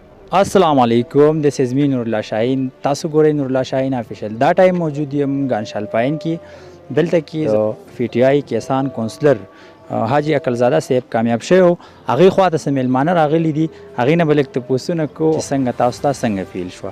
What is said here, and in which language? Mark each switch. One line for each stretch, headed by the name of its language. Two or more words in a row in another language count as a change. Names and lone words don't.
Arabic: السلام علیکم
English: this is me نور الله شاهین.
Pashto: تاسو ګورئ نور الله شاهین افیشل. دا ټایم موجود یم ګانشال پاین کې. دلته کې پی ټی آی کیسان کونسلر حاجی عقلزاده صاحب کامیاب شوی و. هغې خوا ته څه میلمانه راغلي دي، هغې نه به لږ تپوسونه کوو چې څنګه تاسو ته څنګه فیل شوه.